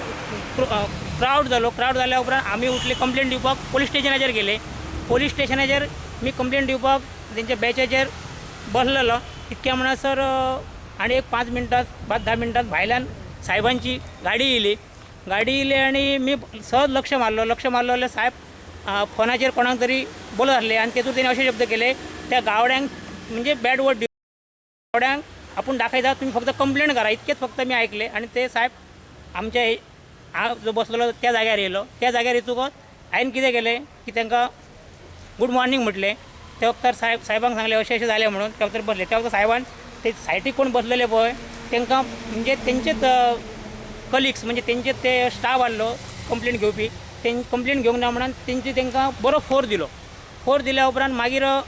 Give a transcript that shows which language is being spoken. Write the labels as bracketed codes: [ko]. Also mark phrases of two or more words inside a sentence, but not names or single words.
[kok] क्रावड जाल्या उपरांत आमी उठले कंप्लेंट दिवपाक पोलीस स्टेशनाचेर गेले पोलीस स्टेशनाचेर मी कंप्लेंट दिवपाक तेंच्या बॅचाचेर बसलेलो इतक्या म्हणसर आनी एक 5 मिनटां 5-10 मिनटां भायल्यान साहेबांची गाडी येयली आणि मी सहज लक्ष मारलो जाल्यार साहेब फोनाचेर कोणाक तरी बोलत आसले आणि तेतून तेणी अशे शब्द केले त्या गावड्यांक म्हणजे [en] bad word [kok] गावड्यांक आपूण दाखयता तुम्ही फक्त कंप्लेंट करा इतकेच फक्त मी ऐकले आणि ते साहेब आमच्या हांव जो बसलेलो त्या जाग्यार येयलो त्या जाग्यार येतकच हांवें कितें केलें की तांकां [en] good morning [kok] म्हटलें त्या वक्तार साहेबांक सांगलें अशें जालें म्हणून त्या वक्तार बसले त्या वक्तार साहेबान ते सायटीक कोण बसलेले पळय तांकां म्हणजे तेंचेच कलिग्स म्हणजे तेंचे ते स्टाफ आसलो कंप्लेंट घेवपी तें कंप्लेंट घेवंक ना म्हणून तेंची तांकां बरो फोर्स दिल्या उपरांत मागीर